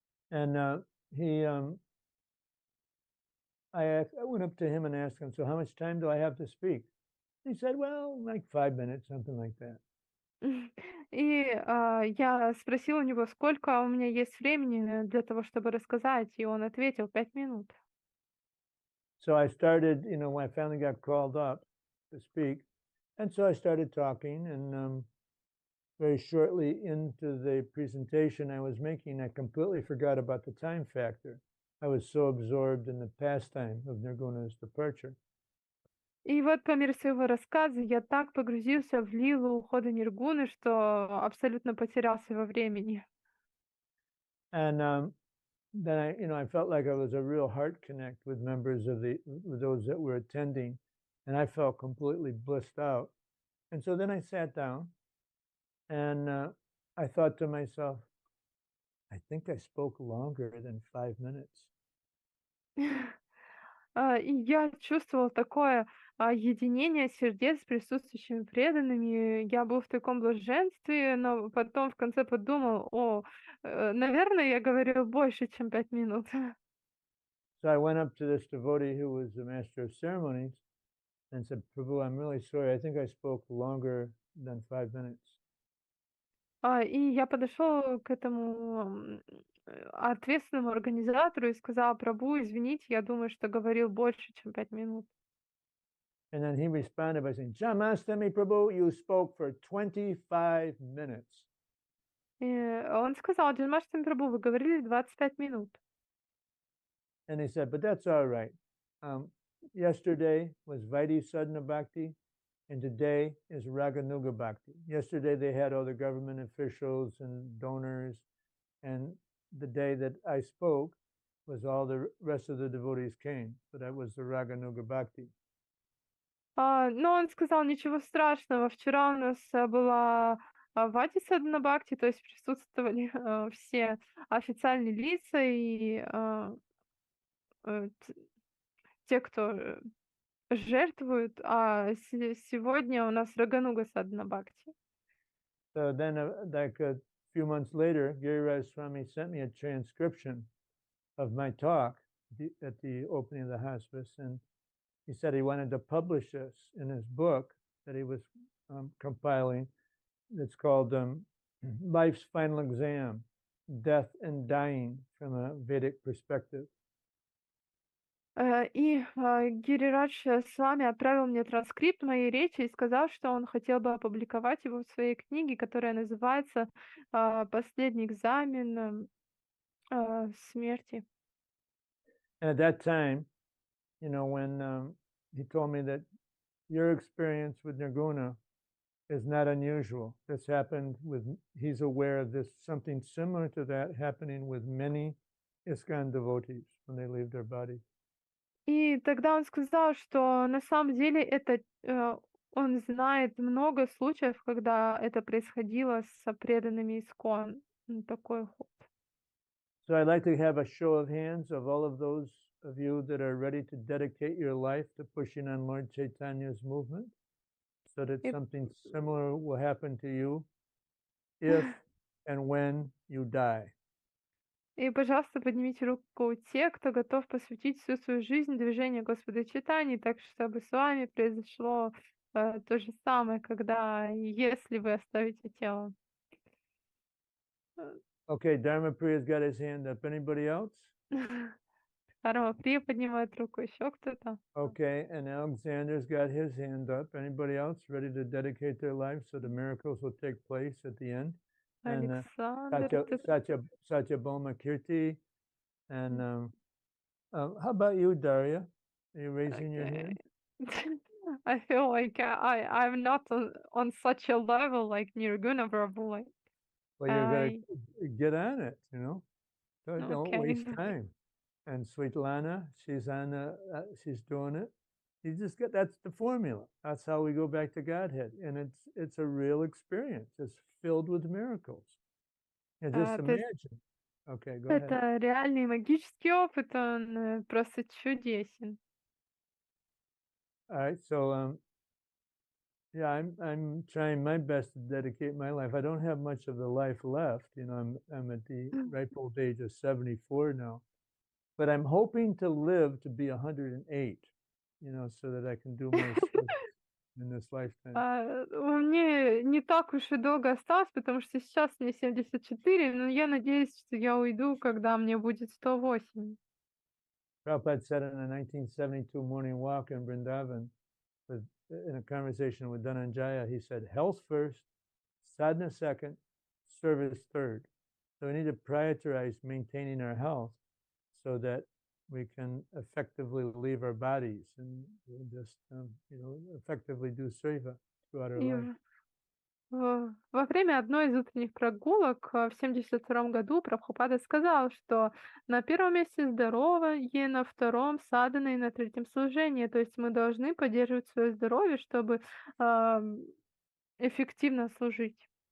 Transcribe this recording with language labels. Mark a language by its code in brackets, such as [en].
[en] And I went up to him and asked him, "So how much time do I have to speak?" He said, "Well, like 5 minutes, something like that." [ru] И я спросила у него, сколько у меня есть времени для того, чтобы рассказать, и он ответил 5 минут. [en] So I started, you know, when I finally got called up to speak, and so I started talking, and very shortly into the presentation I was making, I completely forgot about the time factor. I was so absorbed in the pastime of Nirguna's departure. [ru] И вот по мере своего рассказа я так погрузился в лилу ухода Ниргуны, что абсолютно потерялся во времени. [en] And then I felt like I was a real heart connect with members of with those that were attending, and I felt completely blissed out. And so then I sat down, and I thought to myself, I think I spoke longer than 5 minutes. [ru] И я чувствовал такое единение сердец с присутствующими преданными. Я был в таком блаженстве, но потом в конце подумал, наверное, я говорил больше, чем 5 минут. [en] So I went up to this devotee who was the master of ceremonies and said, "Prabhu, I'm really sorry. I think I spoke longer than 5 minutes." [ru] И я подошел к этому ответственному организатору и сказал, Прабу, извините, я думаю, что говорил больше, чем 5 минут. [en] And then he responded by saying, "Janmastami Prabhu, you spoke for 25 minutes." [ru] И он сказал, Джанмаштами Прабу, вы говорили 25 минут. [en] And he said, "But that's all right. Yesterday was Vaidhi Sadhana Bhakti, and today is Raganuga Bhakti. Yesterday they had all the government officials and donors, and the day that I spoke was all the rest of the devotees came. So that was the Raganuga Bhakti." [ru] Но он сказал, ничего страшного, вчера у нас была Вати Садхана Бхакти, то есть присутствовали все официальные лица и те, кто жертвуют, а сегодня у нас Рагануга Садхана Бхакти. [en] So then, like a few months later, Giriraj Swami sent me a transcription of my talk at the opening of the hospice, and he said he wanted to publish this in his book that he was compiling. It's called Life's Final Exam, Death and Dying from a Vedic Perspective. [ru] И Гирирадж с вами отправил мне транскрипт моей речи и сказал, что он хотел бы опубликовать его в своей книге, которая называется «Последний экзамен смерти». [en] And at that time, you know, when he told me that your experience with Nirguna is not unusual. This happened with, he's aware of this, something similar to that happening with many ISKCON devotees when they leave their body. [ru] И тогда он сказал, что на самом деле это он знает много случаев, когда это происходило с преданными искон. Такой ход. [en] So I'd like to have a show of hands of all of those of you that are ready to dedicate your life to pushing on Lord Chaitanya's movement, so that Yep. something similar will happen to you if and when you die. [ru] И, пожалуйста, поднимите руку те, кто готов посвятить всю свою жизнь движению Господа Чайтаньи, так чтобы с вами произошло то же самое, когда и если вы оставите тело. [en] Okay, Dharma Priya's got his hand up. Anybody else? [ru] Дхарма Прия поднимает руку, еще кто-то? [en] Okay, and Alexander's got his hand up. Anybody else ready to dedicate their lives so the miracles will take place at the end? And [ru] Александр, [en] Satya Bhoma Kirti. And how about you, Daria? Are you raising your hand? I feel like I'm not on such a level like Nirguna Prabhu. Like, Well, you're going to get on it, you know. Don't okay. waste time. And Sweetlana, she's on. She's doing it. You just get, that's the formula. That's how we go back to Godhead, and it's a real experience. It's filled with miracles. And just imagine. Okay, go ahead. [ru] Это реальный магический опыт, он просто чудесен. [en] All right, so yeah, I'm trying my best to dedicate my life. I don't have much of the life left. You know, I'm at the ripe old age of 74 now, but I'm hoping to live to be 108. You know, so that I can do more in this lifetime. [ru] Мне не так уж и долго осталось, потому что сейчас мне 74, но я надеюсь, что я уйду, когда мне будет 108. [en] Prabhupada said in a 1972 morning walk in Vrindavan, in a conversation with Dhananjaya, he said, health first, sadhana second, service third. So we need to prioritize maintaining our health so that we can effectively leave our bodies and just, you know, effectively do seva throughout our life. [ru] Во время одной из утренних прогулок в 1972 году Прабхупада сказал, что на первом месте здоровье, на втором садхана и на третьем служение. То есть мы должны поддерживать свое здоровье, чтобы эффективно служить.